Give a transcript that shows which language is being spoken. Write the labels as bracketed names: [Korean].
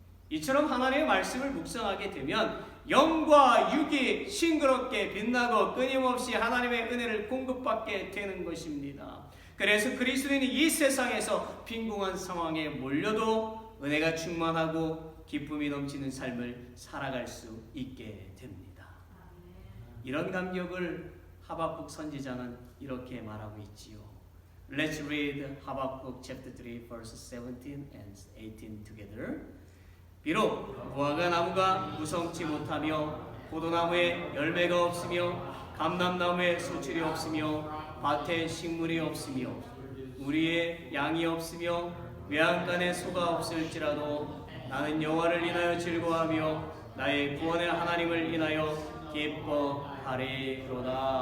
[Korean] 이처럼 하나님의 말씀을 묵상하게 되면 영과 육이 싱그럽게 빛나고 끊임없이 하나님의 은혜를 공급받게 되는 것입니다. 그래서 그리스도인이 이 세상에서 빈궁한 상황에 몰려도 은혜가 충만하고 기쁨이 넘치는 삶을 살아갈 수 있게 됩니다. 이런 감격을 하박국 선지자는 이렇게 말하고 있지요. [English] Let's read Habakkuk chapter 3 verses 17 and 18 together. [Korean] 비록 무화과 나무가 무성치 못하며 포도나무에 열매가 없으며 감람나무에 소출이 없으며 밭에 식물이 없으며 우리의 양이 없으며 외양간에 소가 없을지라도 나는 여호와를 인하여 즐거워하며 나의 구원의 하나님을 인하여 기뻐하리로다.